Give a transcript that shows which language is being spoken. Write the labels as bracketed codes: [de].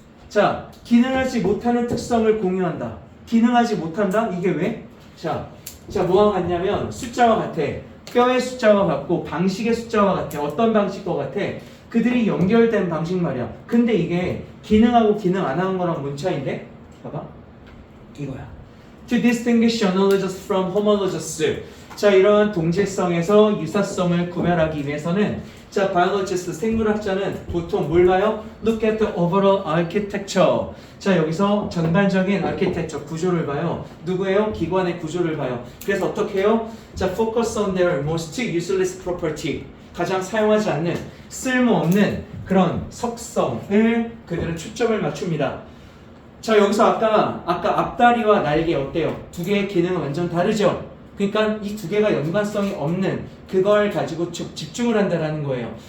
[ko] 자, 기능하지 못하는 특성을 공유한다. 기능하지 못한다? 이게 왜? 자, 뭐와 같냐면 숫자와 같아. 뼈의 숫자와 같고 방식의 숫자와 같아. 어떤 방식과 같아? 그들이 연결된 방식 말이야. 근데 이게 기능하고 기능 안 하는 거랑 뭔 차이인데? 봐봐. 이거야. [en] To distinguish analogous from homologous. [ko] 자, 이러한 동질성에서 유사성을 구별하기 위해서는 자, biologist, 생물학자는 보통 뭘 봐요? [en] Look at the overall architecture. [ko] 자, 여기서 전반적인 architecture, 구조를 봐요. 누구예요? 기관의 구조를 봐요. 그래서 어떻게 해요? 자, [en] focus on their most useless property. [ko] 가장 사용하지 않는, 쓸모없는 그런 속성을 그들은 초점을 맞춥니다. 자, 여기서 아까 앞다리와 날개 어때요? 두 개의 기능은 완전 다르죠? 그러니까 이 두 개가 연관성이 없는 그걸 가지고 집중을 한다라는 거예요.